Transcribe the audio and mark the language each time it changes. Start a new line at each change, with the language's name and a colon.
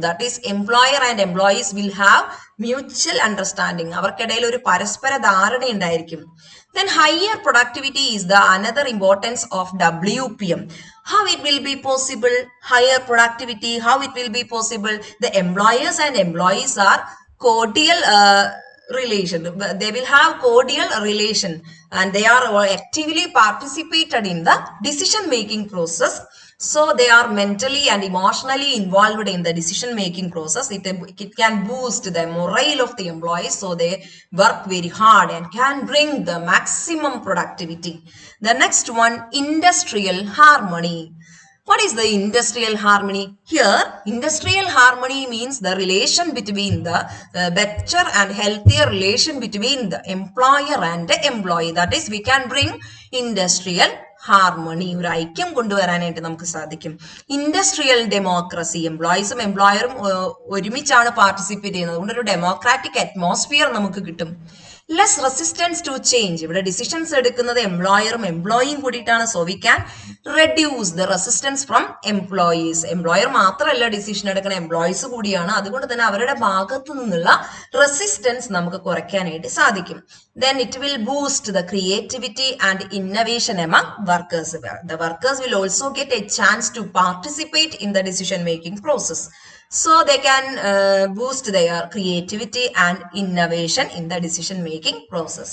English: That is employer and employees will have mutual understanding.
Malayalam: അവർക്കിടയിൽ ഒരു പരസ്പര ധാരണ ഉണ്ടായിരിക്കും.
English: Then higher productivity is the another importance of WPM. How it will be possible? Higher productivity, how it will be possible? The employers and employees are cordial relation. They will have cordial relation and they are actively participated in the decision making process. So they are mentally and emotionally involved in the decision making process. It can boost the morale of the employees, so they work very hard and can bring the maximum productivity. The next one, industrial harmony. What is the industrial harmony? Here, industrial harmony means the relation between the better and healthier relation between the employer and the employee. That is, we can bring industrial harmony,
Malayalam: ഒരു ഐക്യം കൊണ്ടുവരാനായിട്ട് നമുക്ക് സാധിക്കും.
English: Industrial democracy.
Malayalam: എംപ്ലോയീസും എംപ്ലോയറും ഒരുമിച്ചാണ് participate ചെയ്യുന്നത്. അതുകൊണ്ട് ഒരു democratic atmosphere നമുക്ക് കിട്ടും.
English: Less resistance to change.
Malayalam: ഇവിടെ ഡിസിഷൻസ് എടുക്കുന്നത് എംപ്ലോയറും എംപ്ലോയിയും കൂടിയിട്ടാണ്.
English: So we can reduce the resistance from employees.
Malayalam: Employer മാത്രമല്ല ഡിസിഷൻ എടുക്കുന്ന, എംപ്ലോയീസ് കൂടിയാണ്. അതുകൊണ്ട് തന്നെ അവരുടെ ഭാഗത്തു നിന്നുള്ള റെസിസ്റ്റൻസ് നമുക്ക് കുറയ്ക്കാനായിട്ട് സാധിക്കും.
English: Then it will boost the creativity and innovation among workers. The workers will also get a chance to participate in the decision making process. So they can boost their creativity and innovation in the decision making process.